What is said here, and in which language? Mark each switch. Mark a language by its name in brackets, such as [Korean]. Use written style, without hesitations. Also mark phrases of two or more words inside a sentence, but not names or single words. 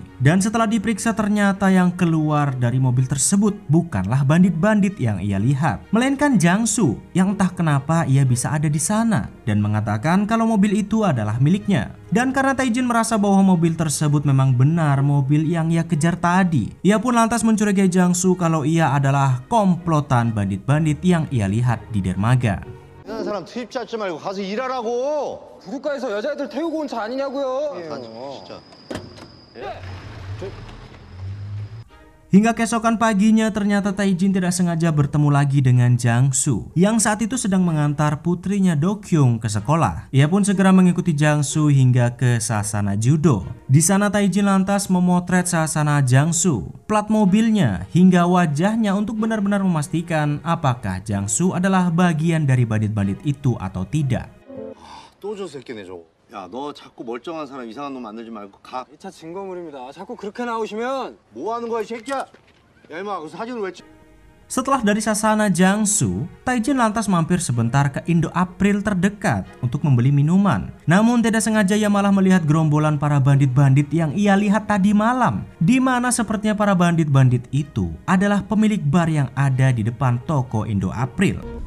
[Indonesian] Dan setelah diperiksa ternyata yang keluar dari mobil tersebut bukanlah bandit-bandit yang ia lihat, melainkan Jang-soo yang entah kenapa ia bisa ada di sana dan mengatakan kalau mobil itu adalah miliknya. Dan karena Taijin merasa bahwa mobil tersebut memang benar mobil yang ia kejar tadi, ia pun lantas mencurigai Jang-soo kalau ia adalah komplotan bandit-bandit yang ia lihat di dermaga. [Korean] 이상한 사람 투입 잡지 말고 가서 일하라고. 구급가에서 여자애들 태우고 온 차 아니냐고요. 진짜. [Indonesian] Hingga keesokan paginya ternyata Taijin tidak sengaja bertemu lagi dengan Jang-soo yang saat itu sedang mengantar putrinya Do-kyung ke sekolah. Ia pun segera mengikuti Jang-soo hingga ke sasana judo. Di sana Taijin lantas memotret sasana Jang-soo, plat mobilnya hingga wajahnya untuk benar-benar memastikan apakah Jang-soo adalah bagian dari bandit-bandit itu atau tidak. [Korean] 또 저 새끼네 저거. 야, 너 자꾸 멀쩡한 사람 이상한 놈 만들지 말고 가. 2차 증거물입니다. 자꾸 그렇게 나오시면 뭐 하는 거야, 이 새끼야? 야, 임마, 그 사진을 왜 찍? [Indonesian] Setelah dari sasana Jang-soo, Taijin lantas mampir sebentar ke Indo April terdekat untuk membeli minuman. Namun tidak sengaja ia malah melihat gerombolan para bandit-bandit yang ia lihat tadi malam, di mana sepertinya para bandit-bandit itu adalah pemilik bar yang ada di depan toko Indo April.